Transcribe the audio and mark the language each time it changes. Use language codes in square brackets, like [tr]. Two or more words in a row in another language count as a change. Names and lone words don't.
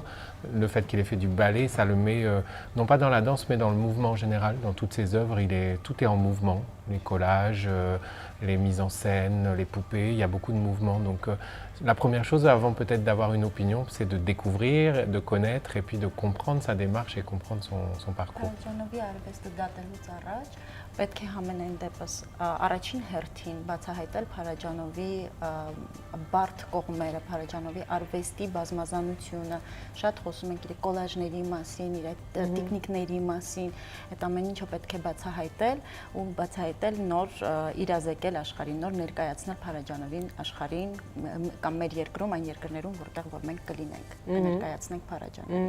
[fr] Le fait qu'il ait fait du ballet, ça le met non pas dans la danse, mais dans le mouvement général. Dans toutes ses œuvres, tout est en mouvement. Les collages, les mises en scène, les poupées, il y a beaucoup de mouvements. Donc la première chose, avant peut-être d'avoir une opinion, c'est de découvrir, de connaître et puis de comprendre sa démarche et comprendre son parcours. [hy] Պետք է համենայն դեպս առաջին հերթին բացահայտել Փարաջանովի բարդ կողմերը, Փարաջանովի արվեստի բազմազանությունը, շատ խոսում ենք իր կոլաժների մասին, իր տեխնիկների մասին, այդ ամեն ինչը պետք է բացահայտել ու բացահայտել նոր իրազեկել աշխարհին, նոր ներկայացնել Փարաջանովին աշխարհին կամ մեր երկրում, այն երկրներում, որտեղ որ մենք կլինենք, ներկայացնենք Փարաջանովին։